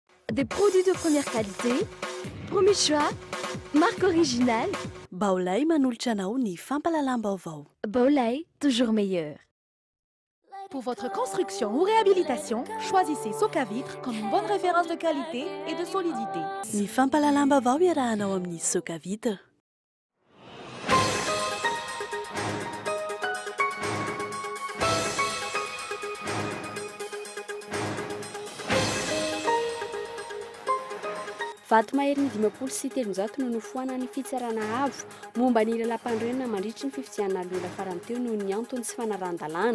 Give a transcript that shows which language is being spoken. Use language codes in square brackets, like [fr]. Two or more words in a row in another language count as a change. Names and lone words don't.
[fr] Des produits de première qualité, premier choix, marque originale. [mg] Baolay manolotra anao ny fampalalam-baovao. [fr] Baolay, toujours meilleur. Pour votre construction ou réhabilitation, choisissez Socavitre comme une bonne référence de qualité et de solidité. [mg] Ny fampalalam-baovao iarahanao amin'ny Socavitre. Vato mahery ny 530 no nofoana ny fitsarana avo momba ny lalam-pandrenana mandritra ny fifidianana lola farany teo noho ny antony sy fanaran-dalàna.